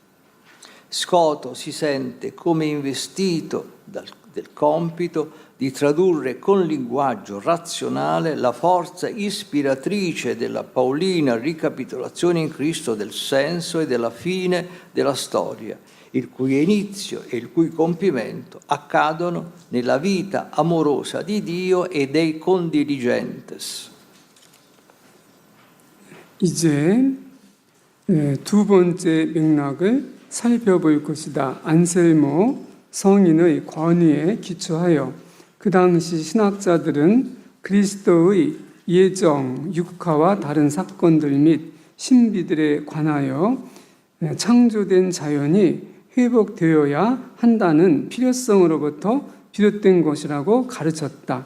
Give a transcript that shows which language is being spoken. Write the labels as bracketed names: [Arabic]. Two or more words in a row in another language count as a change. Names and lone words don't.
[Italian] Scoto si sente come investito del compito di tradurre con linguaggio razionale la forza ispiratrice della paolina ricapitolazione in Cristo del senso e della fine della storia, il cui inizio e il cui compimento accadono nella vita amorosa di Dio e dei condiligentes. [Korean] 이제 두 번째 맥락을 살펴볼 것이다. 안셀모 성인의 권위에 기초하여 그 당시 신학자들은 그리스도의 예정, 육화와 다른 사건들 및 신비들에 관하여 창조된 자연이 회복되어야 한다는 필요성으로부터 비롯된 것이라고 가르쳤다.